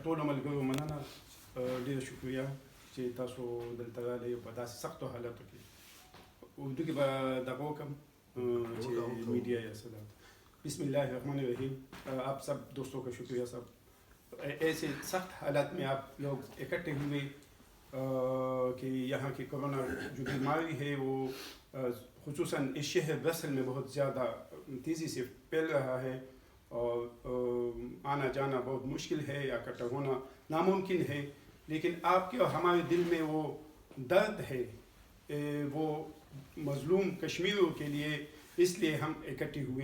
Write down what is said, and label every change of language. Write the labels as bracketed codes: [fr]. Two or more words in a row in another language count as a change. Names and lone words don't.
[ps] ټولو ملګرو مننه، ډېره شکریه چې تاسو دلته راغلئ په داسې سختو حالاتو کې. اردو کې به دغه وکړم چې میډیا یا څه ده. [ar] بسم اللہ الرحمن الرحیم. [ur] آپ سب دوستوں کا شکریہ سب. ایسے سخت حالات میں آپ لوگ اکٹھے ہوئے کہ یہاں کی کرونا جو بیماری ہے وہ خصوصاً اس شہر برسل میں بہت زیادہ تیزی سے پھیل رہا ہے اور آنا جانا بہت مشکل ہے یا اکٹھا ہونا ناممکن ہے، لیکن آپ کے اور ہمارے دل میں وہ درد ہے وہ مظلوم کشمیریوں کے لیے، اس لیے ہم اکٹھے ہوئے.